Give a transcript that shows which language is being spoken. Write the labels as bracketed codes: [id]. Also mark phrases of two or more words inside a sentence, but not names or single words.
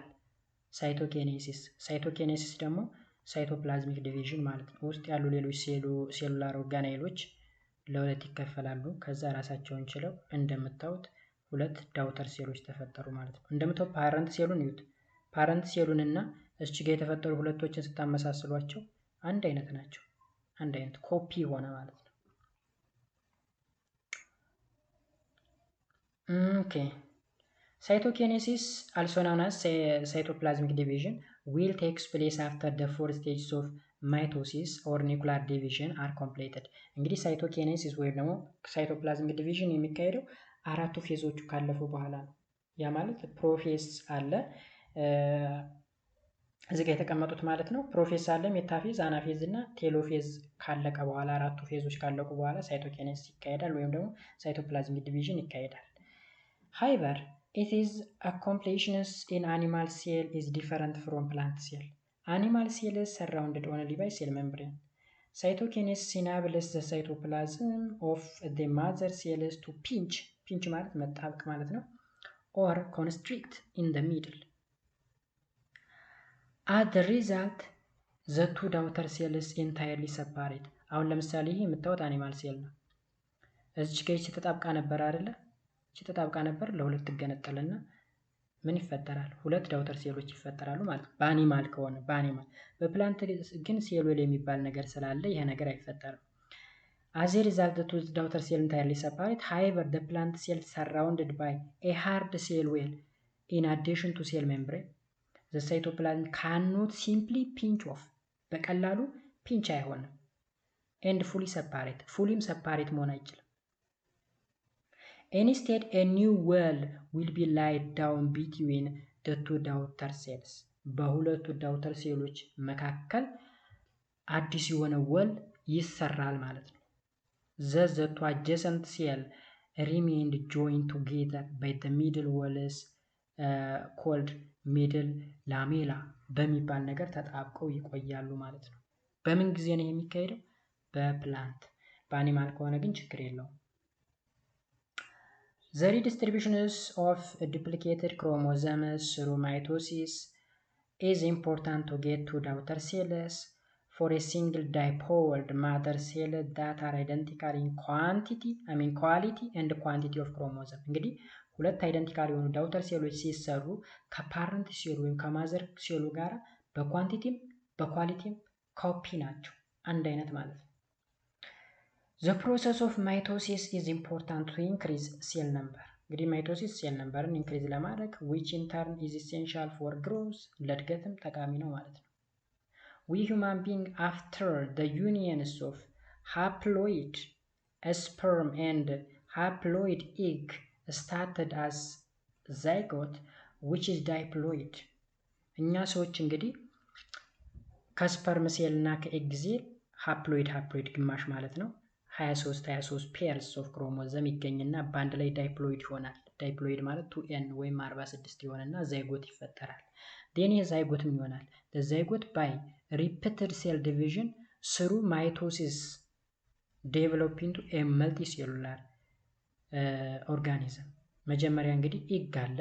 [am] ሳይቶኬኔሲስ። ሳይቶኬኔሲስ ደግሞ [en] cytoplasmic division [am] ማለት ነው። ውስጥ ያሉ ሌሎች ሴሉላር ኦርጋናይሎች ለሁለት ይከፈላሉ። ከዛ ራሳቸውን ችለው እንደምታዩት ሁለት ዳውተር ሴሎች ተፈጠሩ ማለት ነው። እንደምታዩት ፓረንት ሴሉን ይዩት። ፓረንት ሴሉን እና እዚህ ጋር የተፈጠሩ ሁለቶችን ስታመሳስሏቸው አንድ አይነት ናቸው። አንድ አይነት ኮፒ ሆነ ማለት ነው። [en] OK cytokinesis also known as cytoplasmic division will takes place after the four stages of mitosis or nuclear division are completed. [am] እንግዲህ ሳይቶኬኔሲስ ወይም ደግሞ [en] cytoplasmic division [am] የሚካሄደው አራቱ ፌዞቹ ካለፉ በኋላ ነው። ያ ማለት ፕሮፌዝ አለ እዚህ ጋር የተቀመጡት ማለት ነው። ፕሮፌዝ አለ፣ ሜታፌዝ፣ አናፌዝ እና ቴሎፌዝ ካለቀ በኋላ አራቱ ፌዞች ካለቁ በኋላ ሳይቶኬኔሲስ ይካሄዳል ወይም ደግሞ [en] cytoplasmic division [am] ይካሄዳል። [en] however it is accomplishments in animal cell is different from plant cell. Animal cell is surrounded only by cell membrane. Cytokinesis enables the cytoplasm of the mother cells to pinch [am] ማለት መጣበቅ ማለት ነው, [en] or constrict in the middle. As the result, the two daughter cells entirely separate. [am] አሁን ለምሳሌ ይሄ የምታዩት አኒማል ሴል ነው። እዚህ ጋር ተጣብቃ ነበር አይደለ? ተጣብቃ ነበር ለሁለት ትገነጠልና ምን ይፈጠራል? ሁለት ዳውተር ሴሎች ይፈጠራሉ ማለት ነው። በአኒማል ከሆነ በአኒማል። በፕላንት ግን ሴል የሚባል ነገር ስላለ ይሄ ነገር አይፈጠርም። [en] As a result, the two daughter cells entirely separate. However, the plant cell surrounded by a hard cell wall in addition to cell membrane. The cytoplasm cannot simply pinch off. [am] በቀላሉ ፒንች አይሆንም። [en] and fully separate [am] መሆን አይችልም። [en] Instead, a new wall will be laid down between the two daughter cells. [am] በሁለቱ ዳውተር ሴሎች መካከል አዲስ የሆነ ወል ይሰራል ማለት ነው። [en] The two adjacent cells remain joined together by the middle walls called middle lamella [am] በሚባል ነገር ተጣብቀው ይቆያሉ ማለት ነው። በምን ጊዜ ነው የሚካሄደው? በፕላንት። በአኒማል ከሆነ ግን ችግር የለውም። [en] The redistribution of duplicated chromosomes through mitosis is important to get two daughter cells for a single diploid mother cell that are identical in quality and quantity of chromosome. [am] እንግዲህ ሁለት አይደንቲካል የሆኑ ዳውተር ሴሎች ሲሰሩ ከፓረንት ሴሉ ወይም ከማዘር ሴሉ ጋር በኳንቲቲም በኳሊቲም ኮፒ ናቸው፣ አንድ አይነት ማለት ነው። [en] The process of mitosis is important to increase cell number. [am] እንግዲህ ማይቶሲስ ሴል ነምበርን ኢንክሪዝ ለማድረግ [en] which in turn is essential for growth [am] ለእድገትም ጠቃሚ ነው ማለት ነው። [en] We human being after the unions of haploid sperm and haploid egg started as zygote which is diploid. [am] እኛ ሰዎች እንግዲህ ከስፐርም ሴል እና ከኤግ ሴል ሃፕሎይድ ግማሽ ማለት ነው [en] 23 pairs of chromosome [am] ይገኝና በአንድ ላይ ዳይፕሎይድ ይሆናል። ዳይፕሎይድ ማለት 2n ወይም 46 ይሆንና ዛይጎት ይፈጠራል። ዴን ዛይጎትም ይሆናል። [en] zygote by repeated cell division through mitosis develop into a multi cellular organism። [am] መጀመሪያ እንግዲህ ኢግ አለ።